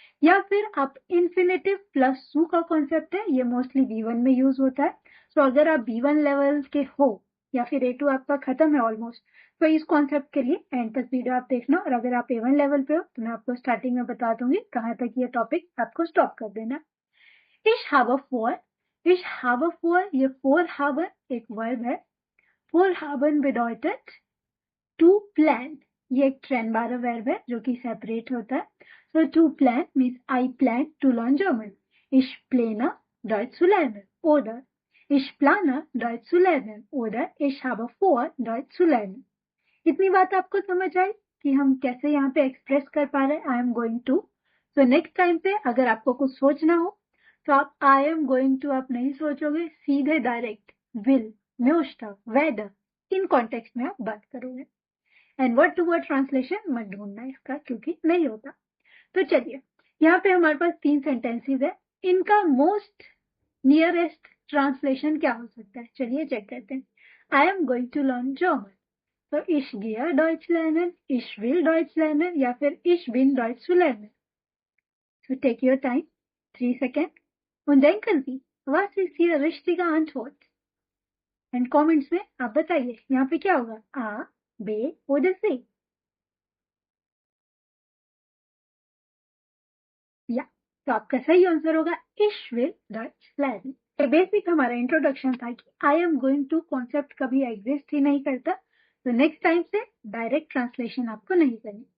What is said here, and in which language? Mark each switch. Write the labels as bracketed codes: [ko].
[hi] या फिर आप इन्फिनेटिव प्लस सू का कॉन्सेप्ट है, ये मोस्टली B1 में यूज होता है। तो अगर आप B1 लेवल के हो या फिर A2 आपका खत्म है ऑलमोस्ट, तो इस कॉन्सेप्ट के लिए एंड तक वीडियो आप देखना, और अगर आप A1 लेवल पे हो तो मैं आपको स्टार्टिंग में बता दूंगी कहाँ तक ये टॉपिक आपको स्टॉप कर देना। [de] Ich habe vor, ich habe vor, [hi] ये vorhaben एक वर्ब है। [de] vorhaben bedeutet [hi] टू प्लान, ये एक ट्रेनबारर वर्ब है जो कि सेपरेट होता है। तो to plan means [en] I plan to learn German, [de] ich plane Deutsch zu lernen, oder ich plane Deutsch zu lernen, oder ich habe vor Deutsch zu lernen। [hi] इतनी बात आपको समझ आई कि हम कैसे यहाँ पे एक्सप्रेस कर पा रहे हैं आई एम गोइंग टू। तो नेक्स्ट टाइम पे अगर आपको कुछ सोचना हो तो आप आई एम गोइंग टू आप नहीं सोचोगे, सीधे direct will, म्योष्टा, weather, in context में आप बात करोगे। And word to word translation मत ढूंढना इसका, क्योंकि नहीं होता। तो चलिए यहाँ पे हमारे पास 3 सेंटेंसेस है, इनका मोस्ट नियरेस्ट ट्रांसलेशन क्या हो सकता है, चलिए चेक करते हैं। [en] I am going to learn German, [de] तो ich gehe Deutsch lernen, ich will Deutsch lernen, [hi] या फिर [de] ich bin Deutsch zu lernen। [en] So take your time, [de] 3 Sekunden, und denken Sie, was ist Ihre richtige Antwort? [hi] And comments में आप बताइए यहाँ पे क्या होगा, A, B oder C। या तो आपका सही आंसर होगा [de] ich will Deutsch lernen। [hi] ये बेसिक हमारा इंट्रोडक्शन था कि I am going to concept कभी एग्जिस्ट ही नहीं करता, तो नेक्स्ट टाइम से डायरेक्ट ट्रांसलेशन आपको नहीं करनी।